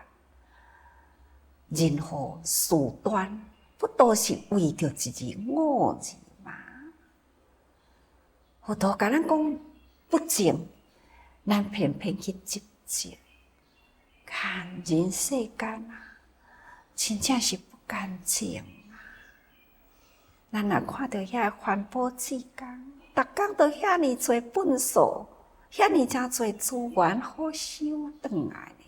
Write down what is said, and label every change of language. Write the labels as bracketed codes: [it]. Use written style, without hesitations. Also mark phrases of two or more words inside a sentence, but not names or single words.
[nan] 任何事端，不都是为着一字我字吗？佛陀甲咱讲不净，咱偏偏去执着。看人世间啊，真正是不干净。咱若看到遐环保志工，逐工都遐尼侪粪扫，遐尼诚侪资源好收转来呢。